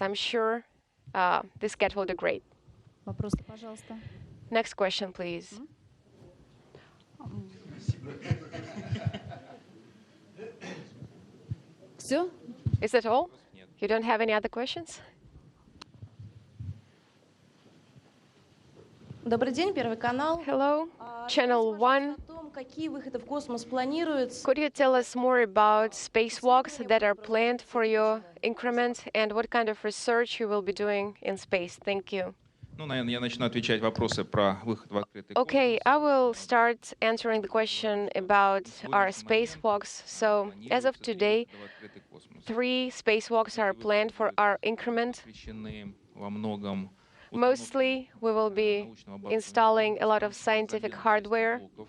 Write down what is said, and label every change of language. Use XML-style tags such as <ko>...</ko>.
<en>I'm sure this cat will do great.</en> <ru>Вопросы, пожалуйста.</ru> <en>Next question, please.</en> <ru>Все?</ru> <en>Is that all? You don't have any other questions?</en> <ru>Добрый день, Первый канал.</ru> <en>Hello, Channel 1.</en> <ru>О том, какие выходы в космос планируются.</ru> <en>Could you tell us more about spacewalks that are planned for your increment and what kind of research you will be doing in space? Thank you.</en> <ru>Ну, наверное, я начну отвечать вопросы про выход в открытый космос.</ru> <en>Okay, I will start answering the question about our spacewalks. So, as of today, 3 spacewalks are planned for our increment.</en> <ru>Посвящены во многом</ru> <en>Mostly, we will be installing a lot of scientific hardware</en>